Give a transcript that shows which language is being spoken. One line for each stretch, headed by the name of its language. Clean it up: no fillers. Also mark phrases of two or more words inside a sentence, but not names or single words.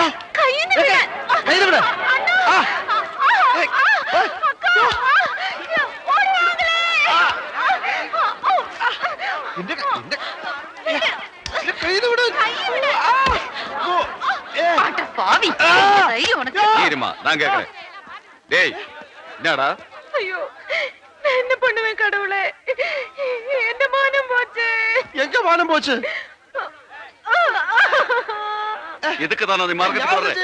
Malayalam: കയ്യിന്ന് വിടാൻ കയ്യിന്ന് വിട്. ആ, ഏയ്, ഏയ്. എന്റെ കയ്യിന്ന് വിട്. ആ, ഓ,
Tamil: பாவி ആ. தைரியம் உனக்கு இருமா நான் கேக்குறேன். டேய் என்னடா ஐயோ நான் என்ன பண்ணுவேன் கடவுளே என்ன மானம் போச்சு எங்க மானம் போச்சு? எதுக்கு தானே நீ மார்க்கெட்
Malayalam: ഞാൻ
Tamil: போடுற